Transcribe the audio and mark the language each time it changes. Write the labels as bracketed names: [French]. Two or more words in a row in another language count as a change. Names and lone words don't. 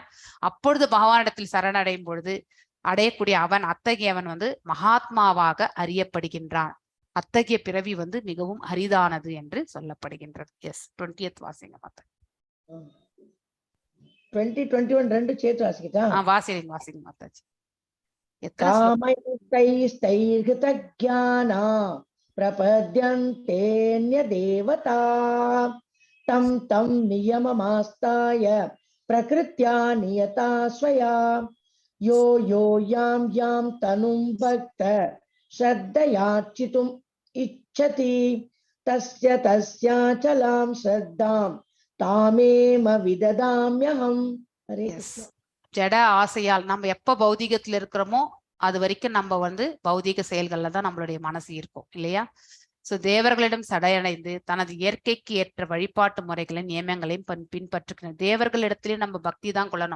[Tamil] அப்பொழுது பகவானிடத்தில் சரணடையும் பொழுது அடையக்கூடிய அவன் அத்தகையவன் வந்து மகாத்மாவாக அறியப்படுகின்றான். அத்தகைய பிறவி வந்து மிகவும் அரிதானது என்று சொல்லப்படுகின்றது. எஸ், 20th வாசிங்க மாத்தா. 2021 ரெண்டு சேர்த்து வாசிக்கிட்டா? வாசிங்க வாசிங்க மாதாஜி. [Sanskrit] कामैस्तैस्तैर्हृतज्ञाना प्रपद्यन्तेऽन्य देवता तं तं नियममास्ताय प्रकृत्या नियता स्वया यो यो यां यां तनुं भक्त श्रद्धयार्चितुम् इच्छति तस्य तस्याचलां श्रद्धां तामेव विददाम्यहम्. हरे कृष्ण. [Tamil] ஜட ஆசையால் நம்ம எப்ப பௌதிகத்துல இருக்கிறோமோ அது வரைக்கும் நம்ம வந்து பௌதிக செயல்கள்ல தான் நம்மளுடைய மனசு இருக்கும் இல்லையா? சோ தேவர்களிடம் சடையடைந்து தனது இயற்கைக்கு ஏற்ற வழிபாட்டு முறைகளையும் நியமங்களையும் பின்பற்றுகிற தேவர்களிடத்திலே நம்ம பக்தி தான் கொள்ளணும்.